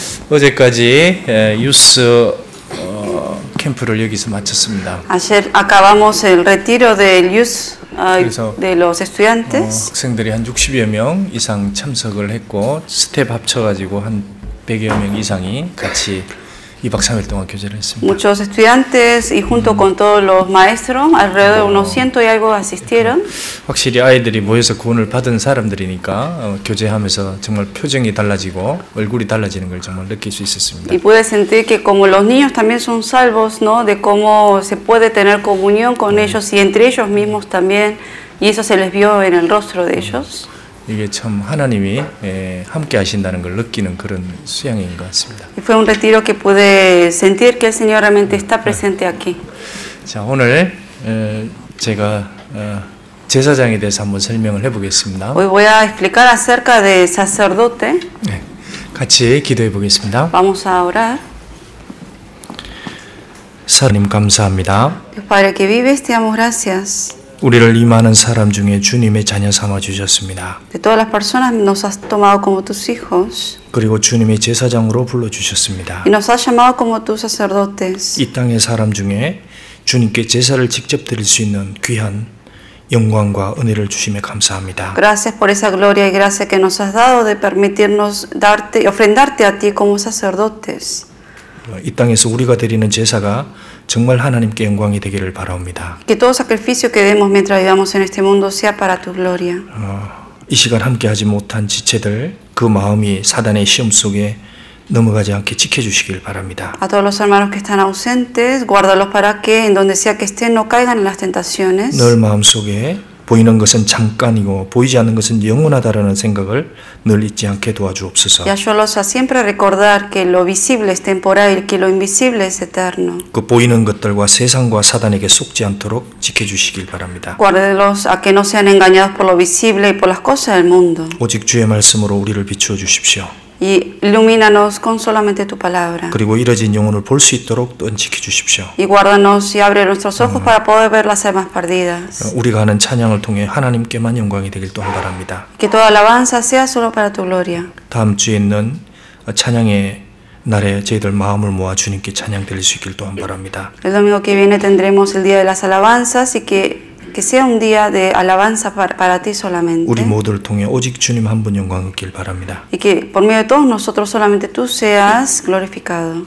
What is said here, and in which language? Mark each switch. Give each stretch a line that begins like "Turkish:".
Korean: 어제까지 유스 캠프를 여기서 마쳤습니다.
Spanish: Ayer acabamos el retiro del youth de los estudiantes.
Korean: 학생들이 한 60여 명 이상 참석을 했고 스텝 합쳐가지고 한 100여 명 이상이 같이 2박 3일 동안 교제를 했습니다.
Spanish: Muchos estudiantes y junto con todos los maestros, alrededor de unos 100 y algo asistieron.
Korean: 확실히 아이들이 모여서 구원을 받은 사람들이니까 교제하면서 정말 표정이 달라지고 얼굴이 달라지는 걸 정말 느낄 수 있었습니다.
Spanish: Y pude sentir que como los niños también son salvos, ¿no? De cómo se puede tener comunión con ellos y entre ellos mismos también, y eso se les vio en el rostro de ellos.
Korean: 이게 참 하나님이 함께 하신다는 걸 느끼는 그런 수양인 것 같습니다.
Spanish: Y fue un retiro que pude sentir que el Señor realmente está presente aquí.
Korean: 자, 오늘 제가 제사장에 대해서 한번 설명을 해보겠습니다.
Spanish: Hoy voy a explicar acerca de sacerdote.
Korean: 네, 같이 기도해 보겠습니다.
Spanish: Vamos a orar.
Korean: 하나님 감사합니다.
Spanish: Dios Padre que vives, te damos gracias.
Korean: 우리를 이 많은 사람 중에 주님의 자녀 삼아 주셨습니다.
Spanish: De todas las personas nos has tomado como tus hijos.
Korean: 그리고 주님의 제사장으로 불러 주셨습니다.
Spanish: Y nos has llamado como tus sacerdotes.
Korean: 이 땅의 사람 중에 주님께 제사를 직접 드릴 수 있는 귀한 영광과 은혜를 주심에 감사합니다.
Spanish: Gracias por esa gloria y gracia que nos has dado de permitirnos ofrendarte a ti como sacerdotes.
Korean: 이 땅에서 우리가 드리는 제사가 정말 하나님께 영광이 되기를 바라옵니다.
Spanish: Que todo sacrificio que demos mientras vivamos en este mundo sea para tu gloria.
Korean: 이 시간 함께하지 못한 지체들 그 마음이 사단의 시험 속에 넘어가지 않게 지켜주시길 바랍니다.
Spanish: A todos los hermanos que están ausentes, guárdalos para que en donde sea que estén no caigan en las tentaciones.
Korean: 늘 마음속에 보이는 것은 잠깐이고 보이지 않는 것은 영원하다라는 생각을 늘 잊지 않게 도와주옵소서.
Spanish: Y ayúdalos a siempre recordar que lo visible es temporal y que lo invisible es eterno.
Korean: 그 보이는 것들과 세상과 사단에게 속지 않도록 지켜주시길 바랍니다.
Spanish: Guárdelos a que no sean engañados por lo visible y por las cosas del mundo.
Korean: 오직 주의 말씀으로 우리를 비추어 주십시오.
Spanish: Y ilumínanos con solamente tu palabra.
Korean: 그리고 이뤄진 영혼을 볼 수 있도록 또한 지켜주십시오.
Spanish: Y guárdanos y abre nuestros ojos para poder ver las almas perdidas.
Korean: 우리가 하는 찬양을 통해 하나님께만 영광이 되길 또한 바랍니다.
Spanish: Que toda alabanza sea solo para tu gloria.
Korean: 다음 주에 있는 찬양의 날에 저희들 마음을 모아 주님께 찬양 드릴 수 있길 또한 바랍니다.
Spanish: El domingo que viene tendremos el día de las alabanzas y que sea un día de alabanza para ti solamente.
Korean: 우리 모두를 통해 오직 주님 한 분 영광 얻길 바랍니다.
Spanish: Y que por medio de todos nosotros solamente tú seas glorificado.